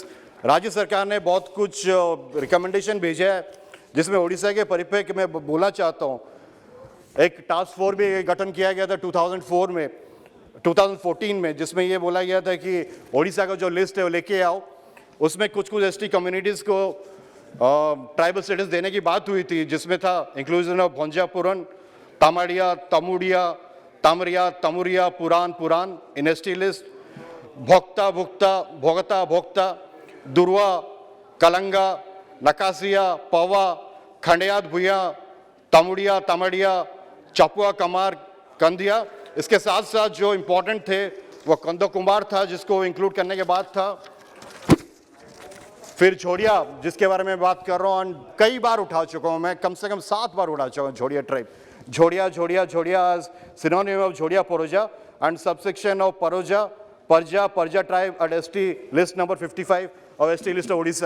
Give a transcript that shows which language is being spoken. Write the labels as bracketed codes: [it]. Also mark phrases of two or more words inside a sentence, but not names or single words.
[hi] राज्य सरकार ने बहुत कुछ रिकमेंडेशन भेजा है, जिसमें उड़ीसा के परिप्रेक्ष्य में बोलना चाहता हूँ। एक [en] task force [hi] भी गठन किया गया था 2014 में, जिसमें ये बोला गया था कि उड़ीसा का जो लिस्ट है वो लेके आओ। उसमें कुछ [en] ST communities [hi] को [en] tribal status [hi] देने की बात हुई थी, जिसमें था [en] inclusion of [hi] भोंजापुरन, तामाड़िया, तमुड़िया, तामरिया, तमुरिया, पुरान [en] in ST list, [hi] भोक्ता, भोगता, दुर्वा, कलंगा, नकासिया, पवा, खंडियात भुया, तमुड़िया, तमड़िया, चपुआ, कमार, कंदिया। इसके साथ साथ जो इंपॉर्टेंट थे वो कंदो कुमार था, जिसको इंक्लूड करने के बाद था। फिर झोड़िया, जिसके बारे में बात कर रहा हूँ, कई बार उठा चुका हूँ मैं, कम से कम 7 बार उठा चुका हूँ झोड़िया ट्राइब। [en] Jhodia synonym of Jhodia Paroja and subsection of Paraja tribe at ST list number 55 और ST list of Odisha.